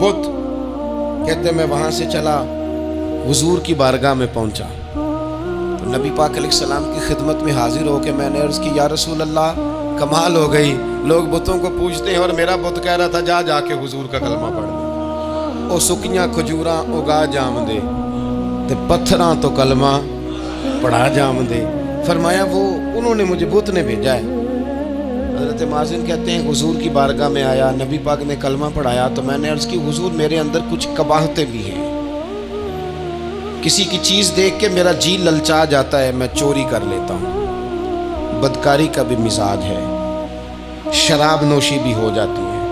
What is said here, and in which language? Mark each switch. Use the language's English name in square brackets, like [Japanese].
[Urdu] بت کہتے ہیں میں وہاں سے چلا، حضور کی بارگاہ میں پہنچا تو نبی پاک علیہ السلام کی خدمت میں حاضر ہو کے میں نے عرض کی یا رسول اللہ کمال ہو گئی، لوگ بتوں کو پوجتے ہیں اور میرا بت کہہ رہا تھا جا جا کے حضور کا کلمہ پڑھ دے. [Punjabi] او سکیاں کھجوراں اگا جام دے تے پتھراں تو کلمہ پڑھا جام دے. [Urdu] فرمایا وہ انہوں نے مجھے بت نے بھیجا ہے. حضرت مازن کہتے ہیں حضور کی بارگاہ میں آیا، نبی پاک نے کلمہ پڑھایا تو میں نے عرض کی حضور میرے اندر کچھ قباہتیں بھی ہیں، کسی کی چیز دیکھ کے میرا جی للچا جاتا ہے، میں چوری کر لیتا ہوں، بدکاری کا بھی مزاج ہے، شراب نوشی بھی ہو جاتی ہے.